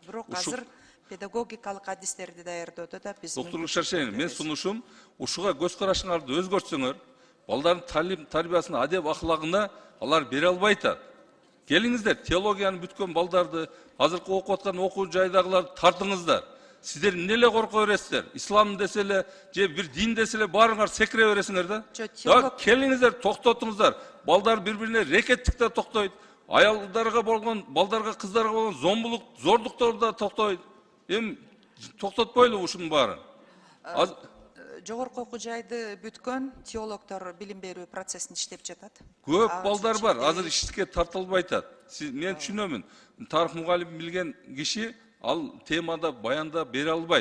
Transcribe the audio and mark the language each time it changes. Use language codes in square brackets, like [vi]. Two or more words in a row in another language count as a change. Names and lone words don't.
[ky] Бирок азыр педагогикалык адистерди даярдоодо да биз Доктор Шаршен, мен сунушум, ушуга көз карашыңарды өзгөртсөңөр, балдардын талим тарбиясына, адеп ахлагына алар бере албай атат. Келиңиздер, теологияны бүткөн балдарды, азыркы окуп аткан окуу жайдагыларды тартыңыздар. [kk] Сіздер неге қорқа бересіздер? Ислам деселе, же бір дин деселе барыңар секіре бересіңдер да? Келіңіздер, тоқтатыңыздар. Балдар бір-біріне рекеттікте тоқтайды. Аялдарға болған, балдарға, қыздарға болған зомбылық, зорлықтар да тоқтайды. [ky] Эми тоқтатпайлы ушунун баарын. Жогорку окуу жайды бүткөн теологдор билим берүү процессин иштеп жатат. Көп балдар бар, азыр ишке тартылбай атат. Мен түшүнөмүн. Тарых мугалим билген киши ал темада баянда бере албайт.